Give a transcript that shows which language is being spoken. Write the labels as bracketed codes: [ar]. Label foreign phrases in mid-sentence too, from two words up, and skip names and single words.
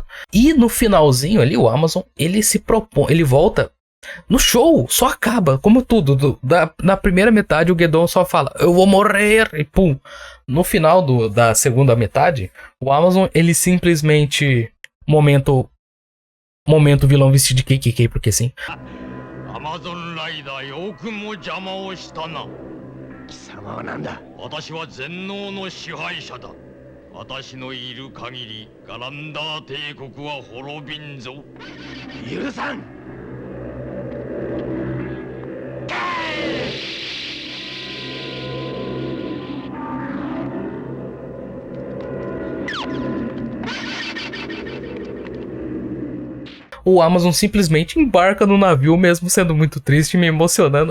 [pt] E no finalzinho ali, o Amazon, ele se propõe, ele volta. No show, só acaba, como tudo. Na primeira metade, o Geddon só fala, eu vou morrer, e pum. No final da segunda metade, o Amazon, ele simplesmente... Momento vilão vestido de KKK, porque sim. [ja] Amazon Rider, yoku mo jama o shita na. 貴様は何だ? 私は全能の支配者だ。私のいる限り、Galandar帝国は滅びんぞ. Yurusan! [pt] O Amazon simplesmente embarca no navio, mesmo sendo muito triste e me emocionando.